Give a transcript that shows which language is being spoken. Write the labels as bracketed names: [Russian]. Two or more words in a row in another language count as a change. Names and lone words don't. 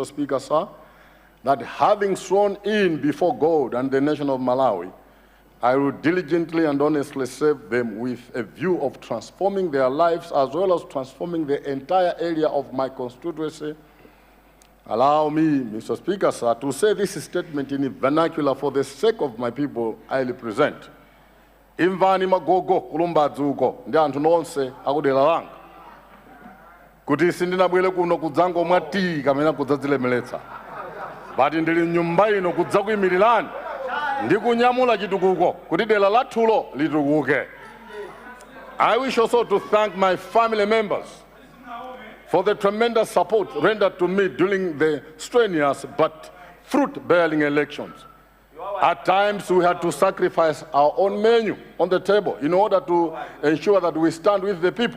[English] Speaker, sir, that having sworn in before God and the nation of Malawi, I will diligently and honestly serve them with a view of transforming their lives as well as transforming the entire area of my constituency. Allow me, Mr. Speaker, sir, to say this statement in vernacular for the sake of my people I represent. [Nyanja] Imvani magogo Lumbadzi uko ndi anthu nonse akudera langa kuti sindinabwere kuno kudzango mwati kamene kudzadzilemeretsa, but ndili mnyumba ino kudzakuyimirirani ndi kunyamula chitukuko kuti dera lathulo litukuke. [English] I wish also to thank my family members for the tremendous support rendered to me during the strenuous but fruit-bearing elections. At times, we had to sacrifice our own menu on the table in order to ensure that we stand with the people.